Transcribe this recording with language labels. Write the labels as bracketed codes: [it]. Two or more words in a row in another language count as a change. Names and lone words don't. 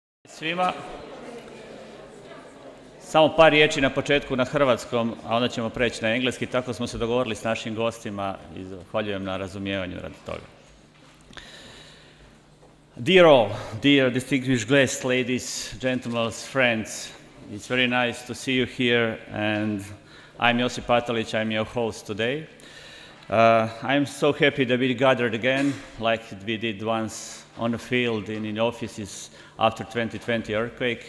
[hr] Svima. Samo par riječi na početku na hrvatskom, a onda ćemo preći na engleski. Tako smo se dogovorili s našim gostima i zahvaljujem na razumijevanju radi toga. [en] Dear all, dear distinguished guests, ladies, gentlemen, friends, it's very nice to see you here, and I'm Josip Patalić, I'm your host today. I'm so happy that we gathered again, like we did once on the field and in offices after 2020 earthquake.